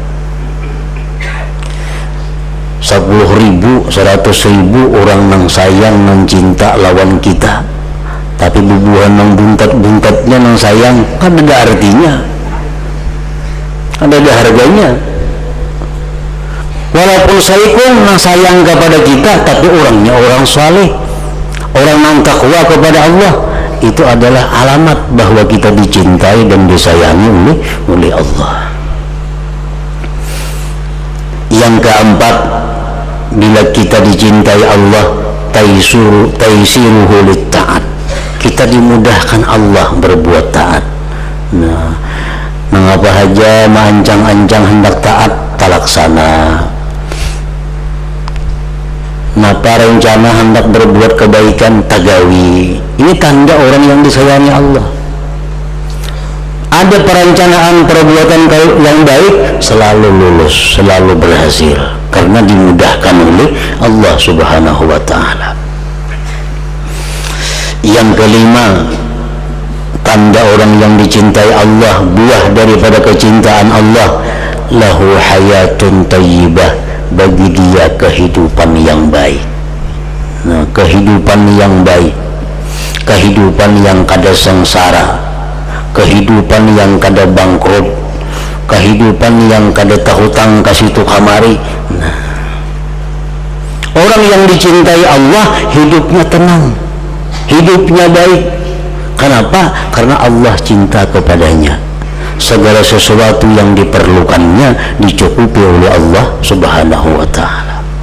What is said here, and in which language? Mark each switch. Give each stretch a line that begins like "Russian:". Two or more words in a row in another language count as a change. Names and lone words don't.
Banjar: 10.000, 100.000 orang nang sayang, nang cinta lawan kita, tapi bubuhan nang buntat-buntatnya nang sayang, kan ada artinya, ada harganya. Walaupun saikung nang sayang kepada kita, tapi orangnya orang saleh, orang nang takwa kepada Allah,
Indonesian: itu adalah alamat bahwa kita dicintai dan disayangi oleh Allah. Yang keempat, bila kita dicintai Allah,
Arabic: تيسيره للطاعات,
Indonesian: kita dimudahkan Allah berbuat taat.
Banjar: Nah, mengapa haja maancang-ancang hendak taat talaksana. Napa rencana hendak berbuat kebaikan tagawi.
Indonesian: Ini tanda orang yang disayangi Allah. Ada perencanaan perbuatan yang baik, selalu lulus, selalu berhasil, karena dimudahkan oleh Allah
Arabic: سبحانه وتعالى.
Indonesian: Yang kelima, tanda orang yang dicintai Allah, buah daripada kecintaan Allah,
Arabic: له حياة طيبة,
Indonesian: bagi dia kehidupan yang baik. Nah, kehidupan yang baik, kehidupan yang kada sengsara, kehidupan yang kada bangkrut, kehidupan yang kada
Banjar: tahutang kasitu kamari.
Indonesian: Nah, orang yang dicintai Allah hidupnya tenang, hidupnya baik. Kenapa? Karena Allah cinta kepadanya. Segala sesuatu yang diperlukannya dicukupi oleh Allah
Arabic: سبحانه وتعالى.